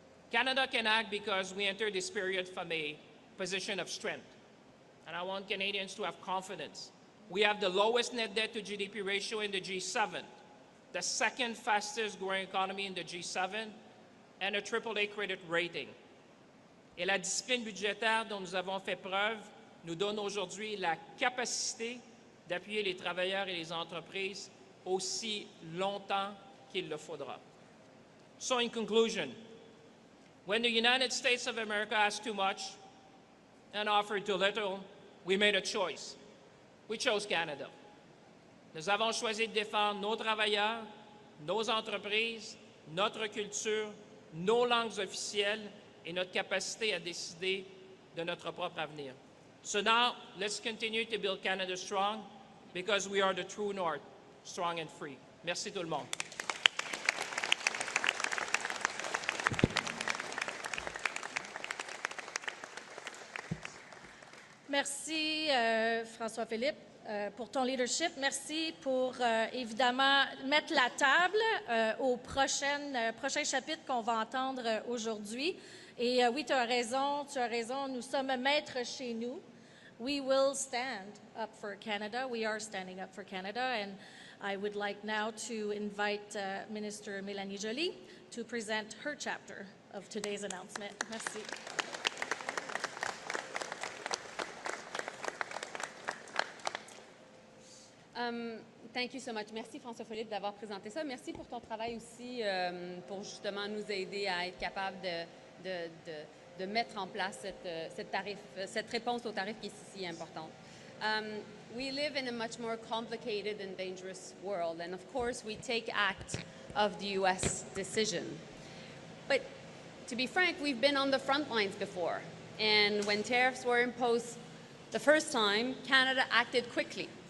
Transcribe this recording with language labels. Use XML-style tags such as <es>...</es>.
<en>Canada can act because we enter this period from a position of strength. And I want Canadians to have confidence. We have the lowest net debt to GDP ratio in the G7, the second fastest growing economy in the G7, and a AAA credit rating.</en> <fr>Et la discipline budgétaire dont nous avons fait preuve nous donne aujourd'hui la capacité d'appuyer les travailleurs et les entreprises aussi longtemps qu'il le faudra.</fr> <en>So in conclusion, when the United States of America asked too much and offered too little, we made a choice. We chose Canada.</en> <fr>Nous avons choisi de défendre nos travailleurs, nos entreprises, notre culture, nos langues officielles et notre capacité à décider de notre propre avenir.</fr> <en>So now, let's continue to build Canada strong, because we are the true North, strong and free.</en> <fr>Merci tout le monde. Merci, François-Philippe, pour ton leadership. Merci pour, évidemment, mettre la table au prochain chapitre qu'on va entendre aujourd'hui. Et oui, tu as raison, nous sommes maîtres chez nous.</fr> <en>We will stand up for Canada. We are standing up for Canada. And I would like now to invite Minister Mélanie Joly to present her chapter of today's announcement.</en> <fr>Merci.</fr> <en>Thank you so much.</en> <fr>Merci François-Philippe d'avoir présenté ça. Merci pour ton travail aussi pour justement nous aider à être capable de mettre en place cette réponse au tarif qui est si importante.</fr> <en>We live in a much more complicated and dangerous world, and of course we take act of the U.S. decision. But to be frank, we've been on the front lines before, and when tariffs were imposed the first time, Canada acted quickly.</en>